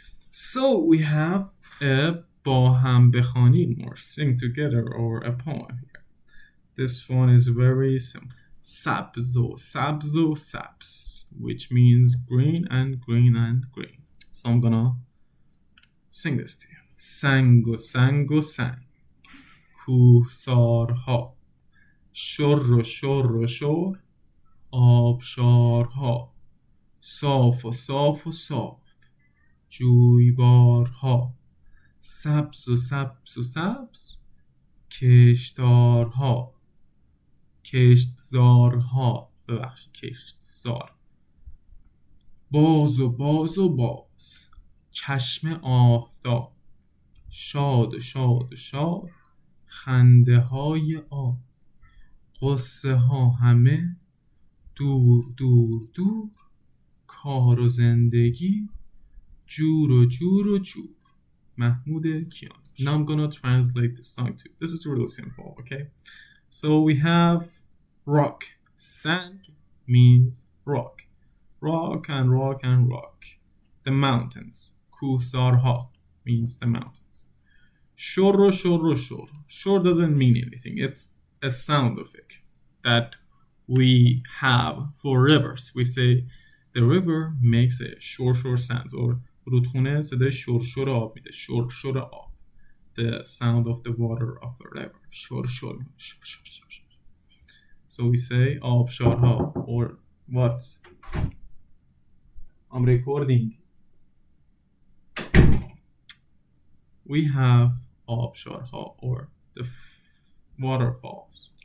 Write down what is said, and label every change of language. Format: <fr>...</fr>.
<en>So we have a</en> <fa>با هم بخوانیم</fa> <en>or sing together or a poem here. This one is very simple.</en> <fa>Sabzo, sabzo, sabs,</fa> <en>which means green and green and green. So I'm gonna sing this to you.</en> <fa>Sango, sango, sang. کوهسارها شر و شر و شر آبشارها صاف و صاف و صاف جویبارها سبز و سبز و سبز کشتارها کشتزارها کشتزار باز و باز و باز چشم آفتاب شاد و شاد و شاد خنده های آب قصه ها همه دور دور دور کار و زندگی جور و جور و جور محمود کیان.</fa> <en>Now I'm gonna translate this song too. This is really simple, okay? So we have rock. Sang means rock. Rock and rock and rock. The mountains. کوهسارها means the mountains.</en> <fa>Shor, shor, shor.</fa> <en>Shor doesn't mean anything. It's a sound of it that we have for rivers. We say the river makes a shor shor sounds.</en> <fa>Or رودخونه صدای شور شور آب میده. شور شور آب.</fa> <en>The sound of the water of the river. شور شور شور شور شور. So we say آبشارها. Or what? I'm recording. We have آبشارها or the waterfalls.</en>